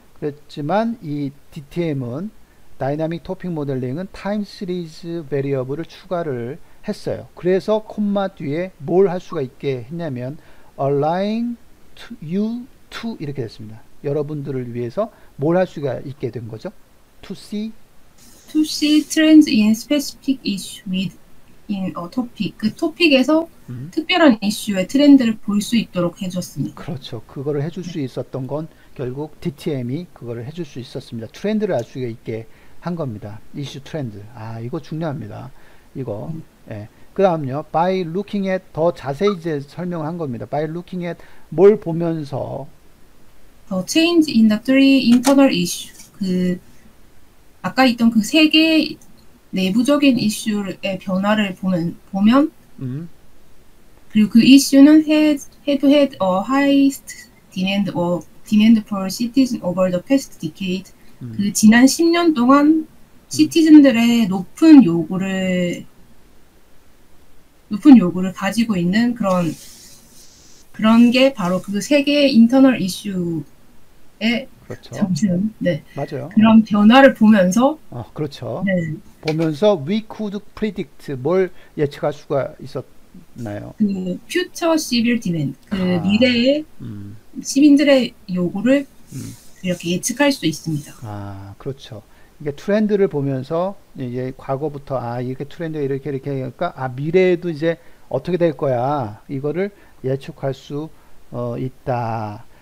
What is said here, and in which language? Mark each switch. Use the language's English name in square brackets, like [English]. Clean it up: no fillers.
[Korean] 그렇지만 이 DTM은 다이나믹 토픽 모델링은 타임 시리즈 베리어블을 추가를 했어요. 그래서 콤마 뒤에 뭘 할 수가 있게 했냐면 [English] align you to [Korean] 이렇게 됐습니다. 여러분들을 위해서 뭘 할 수가 있게 된 거죠? to see [English] To see trends in specific issue within a topic. [Korean] 그 토픽에서 특별한 이슈의 트렌드를 볼 수 있도록 해줬습니다. 그렇죠. 그거를 해줄 수 있었던 건 결국 DTM이 그거를 해줄 수 있었습니다. 트렌드를 알 수 있게 한 겁니다. 이슈 트렌드. 아, 이거 중요합니다. 이거. 예. 그 다음요. [English] by looking at [Korean] 더 자세히 이제 설명한 겁니다. [English] by looking at [Korean] 뭘 보면서 [English] The change in the three internal issue. [Korean] 그 아까 있던 그 세 개의 내부적인 이슈의 변화를 보면 그리고 그 이슈는 [English] had a highest demand for citizens over the past decade. [Korean] 그 지난 10년 동안 시티즌들의 높은 요구를 가지고 있는 그런 게 바로 그 세 개의 인터널 이슈의 그렇죠. 잠시만. 네. 맞아요. 그런 변화를 보면서 그렇죠. 네. 보면서 [English] we could predict [Korean] 뭘 예측할 수가 있었나요? 그 [English] future civil demand, [Korean] 그 아. 미래의 시민들의 요구를 이렇게 예측할 수 있습니다. 아, 그렇죠. 이게 트렌드를 보면서 이제 과거부터 이렇게 트렌드가 이렇게 하니까 미래에도 이제 어떻게 될 거야. 이거를 예측할 수 있다.